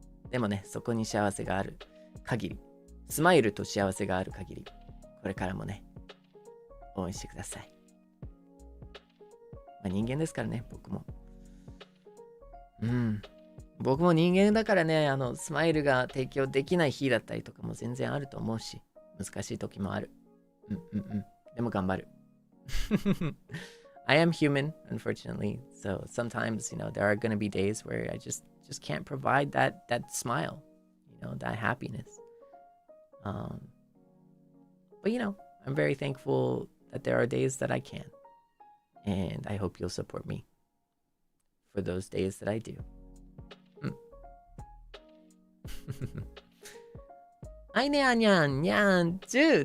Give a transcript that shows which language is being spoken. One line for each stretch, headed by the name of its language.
Japanese: でもね、そこに幸せがある限り、スマイルと幸せがある限り、これからもね、応援してください。まあ人間ですからね、僕も。僕も人間だからね、スマイルが提供できない日だったりとかも全然あると思うし、難しい時もある。でも頑張る。
English: I am human, unfortunately. So sometimes, you know, there are going to be days where I just can't provide that smile, you know, that happiness. But, you know, I'm very thankful that there are days that I can. And I hope you'll support me for those days that I do.
Japanese: はいね、あにゃんにゃんちゅう。